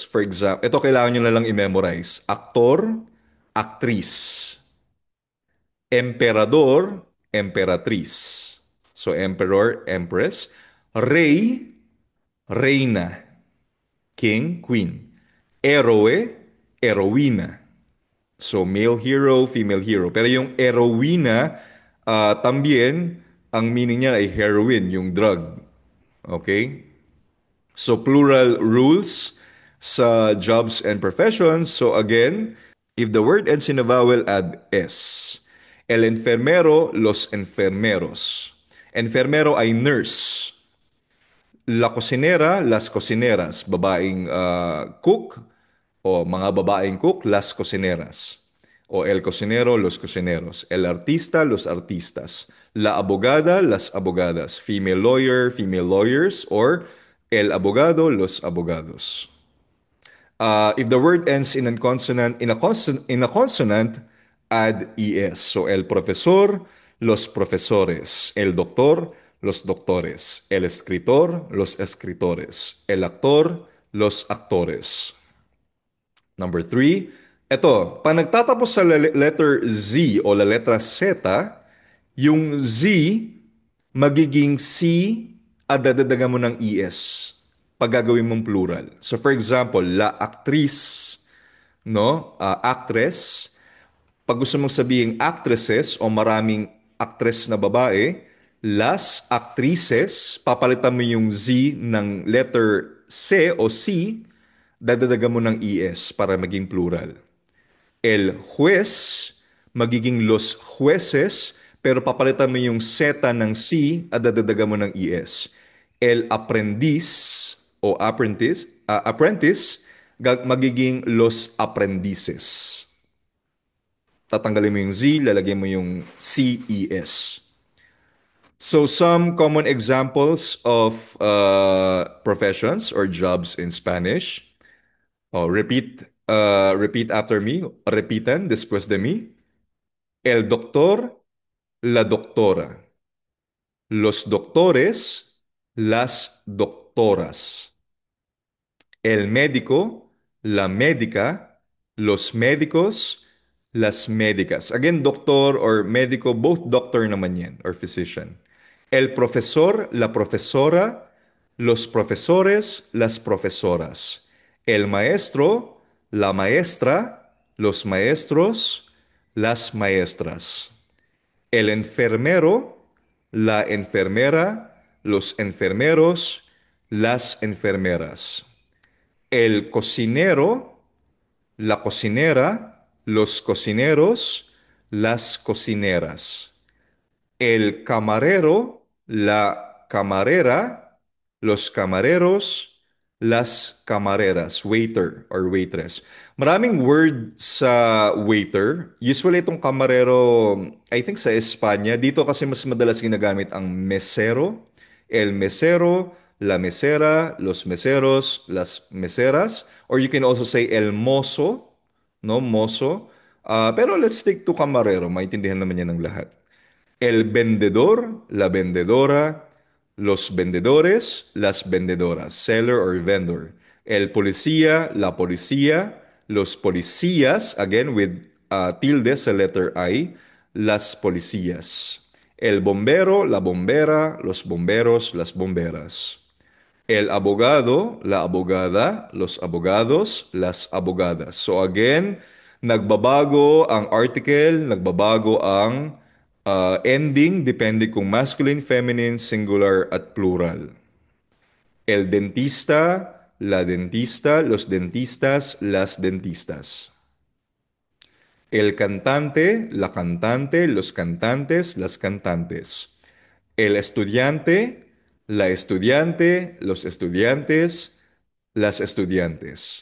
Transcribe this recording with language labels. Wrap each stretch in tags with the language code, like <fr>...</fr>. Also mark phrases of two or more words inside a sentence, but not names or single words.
<en>For example,</en> <tl>ito kailangan nyo na lang i-memorize. Aktor, aktris.</tl> <es>Emperador, emperatriz.</es> <en>So, emperor, empress.</en> <es>Rey, reina.</es> <en>King, queen.</en> <es>Eroe, eroina.</es> <en>So, male hero, female hero.</en> <tl>Pero yung heroina, también, ang meaning niya ay heroin, yung drug.</tl> <en>Okay? So, plural rules sa jobs and professions. So, again, if the word ends in a vowel, add S.</en> <es>El enfermero, los enfermeros.</es> <tl>Enfermero ay nurse.</tl> <es>La cocinera, las cocineras.</es> <tl>Babaeng cook o mga babaeng cook,</tl> <es>las cocineras. O el cocinero, los cocineros. El artista, los artistas. La abogada, las abogadas.</es> <en>Female lawyer, female lawyers.</en> <es>Or el abogado, los abogados.</es> <en>If the word ends in a consonant, add es.</en> <es>So el profesor, los profesores. El doctor, los doctores. El escritor, los escritores. El actor, los actores.</es> <tl>Number three, eto, pag nagtatapos sa letter Z o</tl> <es>la letra Z,</es> <tl>yung Z magiging C at dadagdagan mo ng ES pag gagawin mong plural.</tl> <en>So for example,</en> <es>la actriz, no?</es> <tl>Actress. Pag gusto mong sabihin actresses o maraming actress na babae,</tl> <es>las actrices,</es> <tl>papalitan mo yung Z ng letter C o C, dadadagan mo ng ES para maging plural.</tl> <es>El juez,</es> <tl>magiging</tl> <es>los jueces,</es> <tl>pero papalitan mo yung Z ng C at dadadagan mo ng ES.</tl> <es>El aprendiz</es> <tl>o apprentice, magiging</tl> <es>los aprendices.</es> <tl>Tatanggalin mo yung Z, lalagyan mo yung CES.</tl> <en>So some common examples of professions or jobs in Spanish. Oh, repeat Repeat after me.</en> <es>Repitan después de mí. El doctor, la doctora. Los doctores, las doctoras. El médico, la médica, los médicos, las médicas.</es> <en>Again, doctor or médico, both doctor naman yan, or physician.</en> <es>El profesor, la profesora, los profesores, las profesoras. El maestro, la maestra, los maestros, las maestras. El enfermero, la enfermera, los enfermeros, las enfermeras. El cocinero, la cocinera, los cocineros, las cocineras. El camarero, la camarera, los camareros, las camareras,</es> <en>waiter or waitress.</en> <tl>Maraming word sa waiter. Usually itong kamarero,</tl> <en>I think</en> <tl>sa Espanya, dito kasi mas madalas ginagamit ang mesero,</tl> <es>el mesero, la mesera, los meseros, las meseras,</es> <en>or you can also say</en> <es>el mozo,</es> <en>no, mozo.</en> <tl>Pero</tl> <en>let's stick to</en> <tl>kamarero, maintindihan naman yan ng lahat.</tl> <es>El vendedor, la vendedora, los vendedores, las vendedoras,</es> <en>seller or vendor.</en> <es>El policía, la policía, los policías,</es> <en>again with tilde sa letter I,</en> <es>las policías. El bombero, la bombera, los bomberos, las bomberas. El abogado, la abogada, los abogados, las abogadas.</es> <tl>So again, nagbabago ang article, nagbabago ang ending depende kung</tl> <en>masculine, feminine, singular</en> <tl>at</tl> <en>plural.</en> <es>El dentista, la dentista, los dentistas, las dentistas. El cantante, la cantante, los cantantes, las cantantes. El estudiante, la estudiante, los estudiantes, las estudiantes.</es>